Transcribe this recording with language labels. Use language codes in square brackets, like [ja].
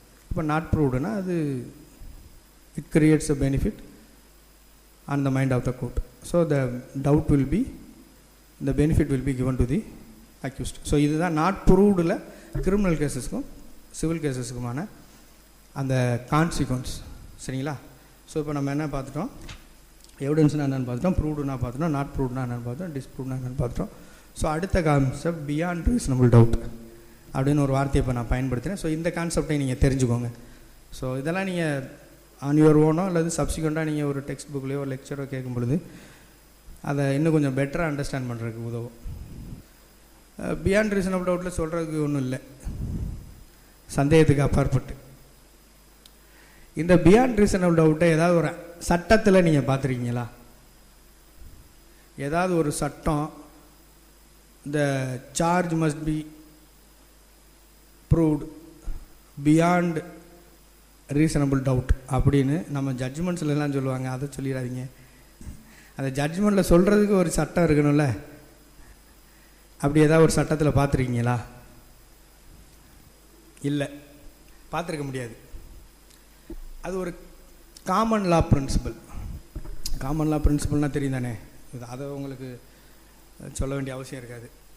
[en] இப்போ நாட் ப்ரூவ்டுனா அது it creates a benefit on the mind of the court. So the doubt will be, the benefit will be given to the accused. [ta] So இதுதான் not ப்ரூவ்டில் criminal கேசஸ்க்கும் civil கேசஸுக்குமான அந்த consequence. சரிங்களா? So இப்போ நம்ம என்ன பார்த்துட்டோம், எவிடன்ஸ்னால் என்னென்னு பார்த்துட்டோம், ப்ரூவ்டுனா பார்த்துட்டோம், நாட் ப்ரூவ்டுனா என்னென்னு பார்த்தோம், டிஸ்ப்ரூவ்னா என்னென்னு பார்த்துட்டோம். ஸோ அடுத்த கான்செப்ட் பியாண்ட் ரீசனபிள் டவுட் அப்படின்னு ஒரு வார்த்தையை இப்போ நான் பயன்படுத்துகிறேன். ஸோ இந்த கான்செப்டை நீங்கள் தெரிஞ்சுக்கோங்க. ஸோ இதெல்லாம் நீங்கள் ஆன் யுவர் ஓனோ அல்லது சப்சிக்வெண்ட்டாக நீங்கள் ஒரு டெக்ஸ்ட் புக்லேயோ ஒரு லெக்சரோ கேட்கும் பொழுது அதை இன்னும் கொஞ்சம் பெட்டராக அண்டர்ஸ்டாண்ட் பண்ணுறதுக்கு உதவும். பியாண்ட் ரீசனபிள் டவுட்டில் சொல்கிறதுக்கு ஒன்றும் இல்லை, சந்தேகத்துக்கு அப்பாற்பட்டு. இந்த பியாண்ட் ரீசனபிள் டவுட்டை ஏதாவது ஒரு சட்டத்தில் நீங்கள் பார்த்துருக்கீங்களா? ஏதாவது ஒரு சட்டம் [en] the charge must be proved beyond reasonable doubt [ta] அப்படின்னு நம்ம ஜட்ஜ்மெண்ட்ஸ்லாம் சொல்லுவாங்க. அதை சொல்லிடாதீங்க. அந்த ஜட்ஜ்மெண்ட்டில் சொல்கிறதுக்கு ஒரு சட்டம் இருக்கணும்ல. அப்படி ஏதாவது ஒரு சட்டத்தில் பார்த்துருக்கீங்களா? இல்லை, பார்த்துருக்க முடியாது. அது ஒரு காமன் லா பிரின்சிபல். காமன் லா பிரின்சிபல்னால் தெரியும் தானே, அதை உங்களுக்கு சொல்ல வேண்டிய அவசியம் இருக்காது.